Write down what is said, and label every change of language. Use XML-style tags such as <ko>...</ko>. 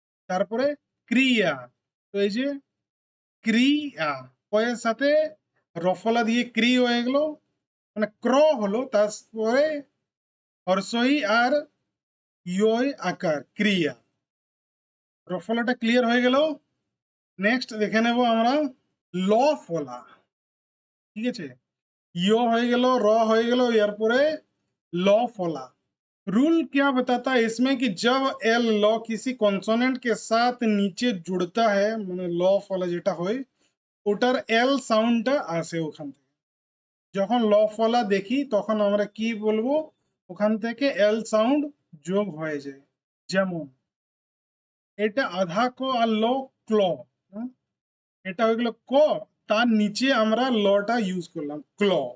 <bn>তারপরে ক্রিয়া, তো এই যে ক্রিয়া, পয়ের সাথে রফলা দিয়ে ক্রি হয়ে গেল, মানে ক্র হলো, তারপরে হর্ষই আর ইয় আকার ক্রিয়া। রফলাটা ক্লিয়ার হয়ে গেল। নেক্সট দেখে নেব আমরা ল ফলা। ঠিক আছে, ইয় হয়ে গেল, র হয়ে গেল, এরপরে ল ফলা।</bn> <hi>रूल क्या बताता है इसमें कि जब एल लॉ किसी कॉन्सोनेंट के साथ नीचे जुड़ता है,</hi> <bn>মানে ল ফলা যেটা হয় ওটার এল সাউন্ডটা আসে ওখান থেকে। যখন ল ফলা দেখি তখন আমরা কি বলবো, ওখান থেকে এল সাউন্ড যোগ হয়ে যায়। যেমন এটা আধা ক আর ল ক্ল, হুম? এটা হয়ে গেল ক, তার নিচে আমরা লটা ইউজ করলাম ক্ল।</bn>